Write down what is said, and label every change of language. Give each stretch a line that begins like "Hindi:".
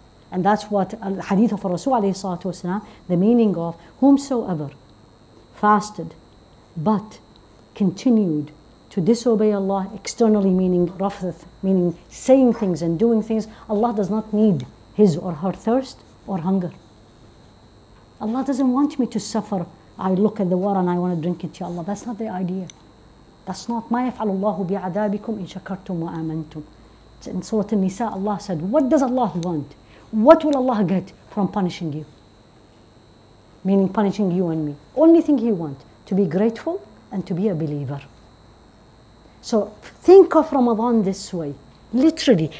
English: And that's what the hadith of Rasul alayhi salatu wasalam, the meaning of whomsoever fasted but continued to disobey Allah externally, meaning rafath, meaning saying things and doing things, Allah does not need his or her thirst or hunger. Allah doesn't want me to suffer. I look at the water and I want to drink it, Ya Allah. That's not the idea. That's not
Arabic: مَا يَفْعَلُ اللَّهُ بِعَذَابِكُمْ إِن شَكَرْتُمْ وَآمَنْتُمْ.
English: In Surah An-Nisa, Allah said, what does Allah want? What will Allah get from punishing you? Meaning punishing you and me. Only thing He wants, to be grateful and to be a believer. So think of Ramadan this way, literally.